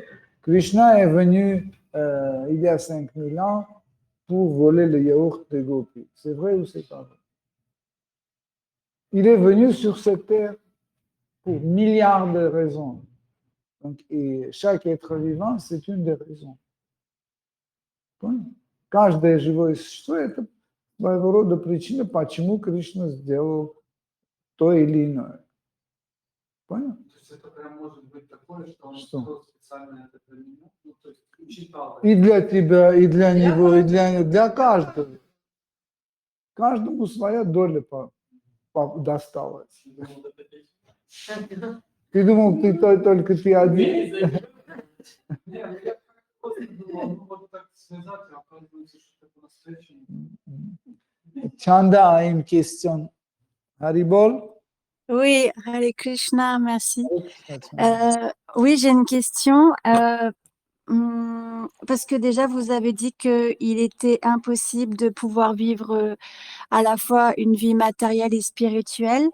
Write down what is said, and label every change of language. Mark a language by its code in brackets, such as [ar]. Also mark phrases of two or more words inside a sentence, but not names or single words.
[fr] Krishna est venu il y a 5000 ans pour voler le yaourt de Gopi. C'est vrai ou c'est pas vrai? Il est venu sur cette terre pour milliards de raisons. Donc, et chaque être vivant, c'est une des raisons. [ru] Каждое живое существо – это своего рода причина, почему Кришна сделал то или иное. Понял? То есть это прям может быть такое, что он Что? устроил специально это для меня, то есть учитал. И для тебя, и для него, и для каждого. Каждому своя доля досталась. Ты думал, только ты один? Нет, я просто думал, вот так связать, а оказывается, что это по-настоящему. [fr] Chanda a une question. Haribol? Oui, [sa] Hare Krishna, [fr] merci. Oui, j'ai une question. Parce que déjà, vous avez dit qu'il était impossible de pouvoir vivre à la fois une vie matérielle et spirituelle.